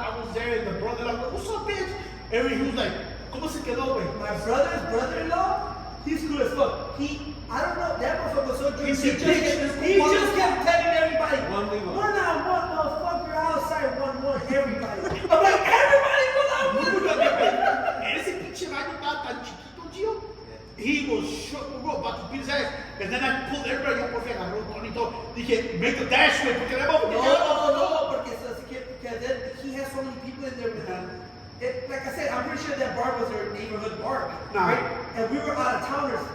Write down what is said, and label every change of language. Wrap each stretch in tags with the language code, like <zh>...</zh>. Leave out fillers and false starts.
<en>I was there, and the brother, like, what's up, bitch? And he was like,</en> <es>¿cómo se quedó, güey?</es> <en>My brother's brother-in-law, he's cool as fuck. I don't know, that motherfucker was so drunk. He just kept telling everybody, one on one, motherfucker, outside, one, everybody. I'm like, everybody, one.</en> <es>Ese pinche baño estaba tan chiquito, tío.</es> <en>He was shook, bro, about to beat his ass. And then I pulled everybody up,</en> <es>porque agarró Tony todo. Dije,</es> <en>make a dash,</en> <es>güey, porque le vamos a</es> <en>No, porque then he has so many people in there with him. Like I said, I'm pretty sure that bar was their neighborhood bar, right? And we were out of towners.</en>